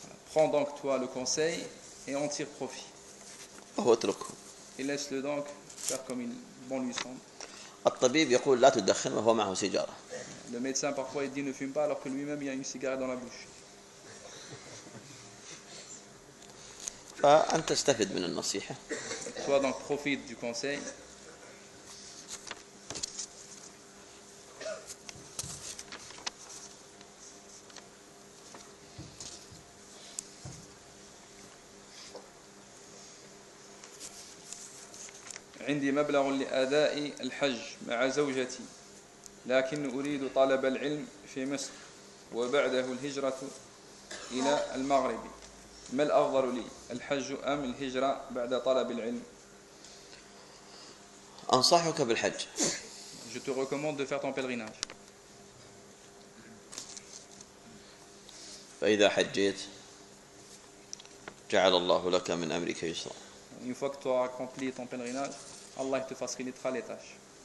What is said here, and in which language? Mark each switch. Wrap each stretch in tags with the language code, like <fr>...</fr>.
<fr>Prends donc toi le conseil et en tire profit. Et laisse-le donc faire comme il bon lui semble.</fr> <ar>الطبيب يقول لا تدخن وهو معه سيجارة.</ar> <fr>Le médecin parfois il dit ne fume pas alors que lui-même il a une cigarette dans la bouche.</fr> <ar>فأنت استفد من النصيحة.</ar> <fr>Toi donc profite du conseil.</fr> <ar>عندي مبلغ لأداء الحج مع زوجتي، لكن أريد طلب العلم في مصر وبعده الهجرة إلى المغرب، ما الأفضل لي، الحج أم الهجرة بعد طلب العلم؟ أنصحك بالحج.</ar> <fr>Je te recommande de faire ton pèlerinage.</fr> <ar>فإذا حجيت جعل الله لك من أمرك يسرا.</ar> <fr>Une fois que tu as accompli ton pèlerinage, Allah te facilitera les tâches.</fr>